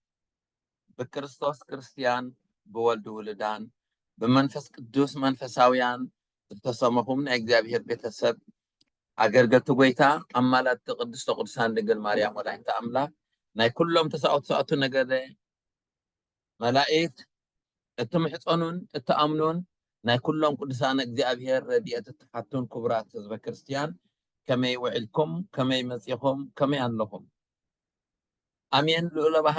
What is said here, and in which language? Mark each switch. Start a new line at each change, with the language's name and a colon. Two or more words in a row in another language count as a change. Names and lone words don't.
Tigrinya: በክርስቶስ ክርስቲያን በወልድ ውልዳን በመንፈስ ቅዱስ መንፈሳውያን ተሰማሁም እግዚአብሔር ቤተሰብ አገልግሎት ጎይታ አማላጥ ቅድስት ቅዱሳን ድንግል ማርያም ወላዲተ አምላክ ናይ ኩሎም ተሳውቱ ነገደ መላእክት እትምሕፀኑን እትአምኑን ናይ ኩሎም ቅዱሳን እግዚአብሔር ረድኤት ተሓቱን ክቡራት ህዝበ ክርስቲያን ከመይ ውዕልኩም ከመይ መጽኹም ከመይ ኣለኹም አሜን። ልዑለ ባህሪ